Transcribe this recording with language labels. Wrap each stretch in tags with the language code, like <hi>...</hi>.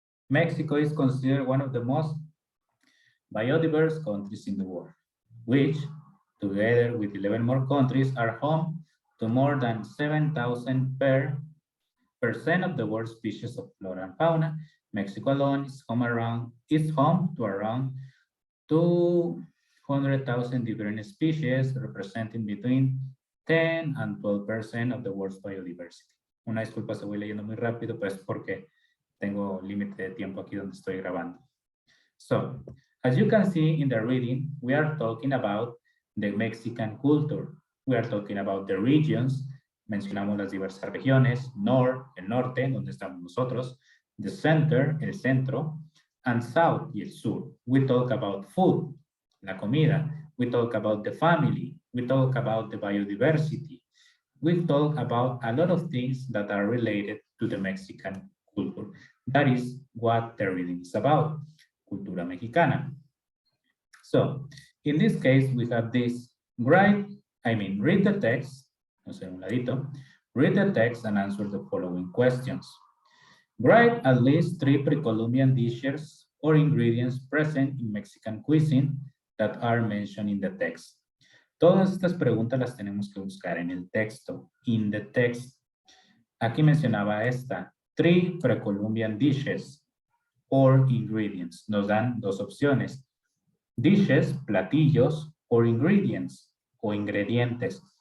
<en>Mexico is considered one of the most biodiverse countries in the world, which, together with 11 more countries, are home to more than 7,000 percent of the world's species of flora and fauna. Mexico alone is home to around 200,000 different species, representing between 10 and 12% of the world's biodiversity.</en> <es>Una disculpa, se voy leyendo muy rápido, pues porque tengo límite de tiempo aquí donde estoy grabando.</es> <en>So, as you can see in the reading, we are talking about the Mexican culture. We are talking about the regions.</en> <es>Mencionamos las diversas regiones, el norte, donde estamos nosotros,</es> <en>the center,</en> <es>el centro,</es> <en>and south,</en> <es>y el sur.</es> <en>We talk about food,</en> <es>la comida.</es> <en>We talk about the family. We talk about the biodiversity. We talk about a lot of things that are related to the Mexican culture. That is what the reading is about,</en> <es>cultura mexicana.</es> <en>So, in this case, we have this, read the text,</en> <es>un ladito,</es> <en>read the text and answer the following questions. Write at least 3 pre-Columbian dishes or ingredients present in Mexican cuisine that are mentioned in the text.</en> <es>Todas estas preguntas las tenemos que buscar en el texto,</es> <en>in the text.</en> <es>Aquí mencionaba esta,</es> <en>3 pre-Columbian dishes or ingredients.</en> <es>Nos dan dos opciones.</es> <en>Dishes,</en> <es>platillos,</es> <en>or ingredients,</en> <es>o ingredientes.</es>